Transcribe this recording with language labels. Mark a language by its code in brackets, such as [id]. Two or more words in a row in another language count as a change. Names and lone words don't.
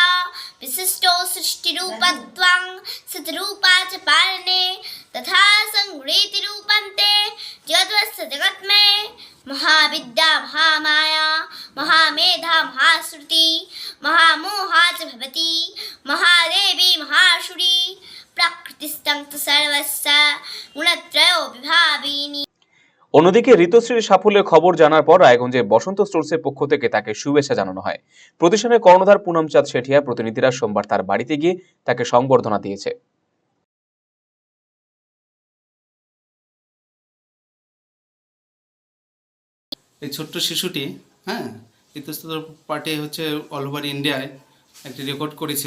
[sa] विशिष्टो सृष्टिरूपत्वं सद्रूपा च पालने तथा संगृहीति रूपन्ते जगद्वस्य जगत्मय महाविद्या महामाया महामेधा महाश्रुति महामोहा च भवति महादेवी महाशुरी प्रकृतिस्थं तु सर्वस्य गुणत्रयो विभाविनी। [bn] অন্যদিকে ঋতুশ্রীর সাফল্যের খবর জানার পর রায়গঞ্জের বসন্ত স্টোর্সের পক্ষ থেকে তাকে শুভেচ্ছা জানানো হয়। প্রতিষ্ঠানের কর্ণধার পুনমচাঁদ শেঠিয়া প্রতিনিধিরা সোমবার তার বাড়িতে গিয়ে তাকে সংবর্ধনা দিয়েছে। এই ছোট্ট শিশুটি ইতস্তত পার্টে হচ্ছে [en] all over India [bn] একটি রেকর্ড করেছেন।